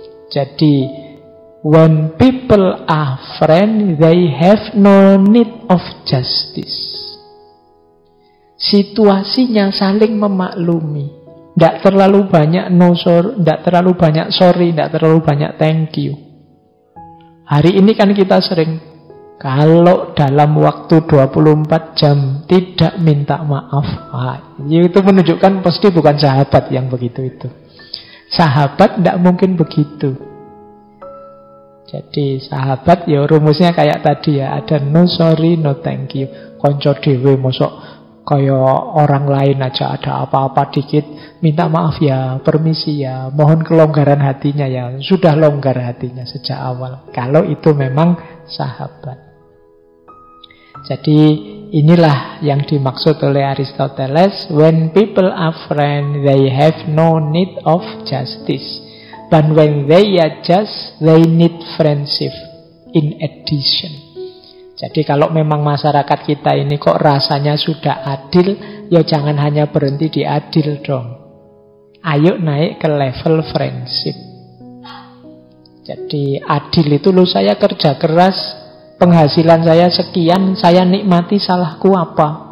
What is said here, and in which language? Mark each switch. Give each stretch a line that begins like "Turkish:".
Indonesian: Jadi
English: when people are friends, they have no need of justice.
Indonesian: Situasinya saling memaklumi. Tidak terlalu banyak
English: no sorry,
Indonesian: tidak terlalu banyak sorry, tidak terlalu banyak
English: thank you.
Indonesian: Hari ini kan kita sering Kalau dalam waktu 24 jam tidak minta maaf, itu menunjukkan pasti bukan sahabat yang begitu itu. Sahabat tidak mungkin begitu. Jadi sahabat ya rumusnya kayak tadi ya, ada
English: no sorry, no thank you.
Javanese: Konco dewe mosok kaya
Indonesian: orang lain aja ada apa-apa dikit minta maaf ya, permisi ya, mohon kelonggaran hatinya ya. Sudah longgar hatinya sejak awal. Kalau itu memang sahabat. Jadi inilah yang dimaksud oleh Aristoteles.
English: When people are friends, they have no need of justice. But when they are just, they need friendship in addition.
Indonesian: Jadi kalau memang masyarakat kita ini kok rasanya sudah adil, ya jangan hanya berhenti di adil dong. Ayo naik ke level friendship. Jadi adil itu loh, saya kerja keras, penghasilan saya sekian, saya nikmati, salahku apa?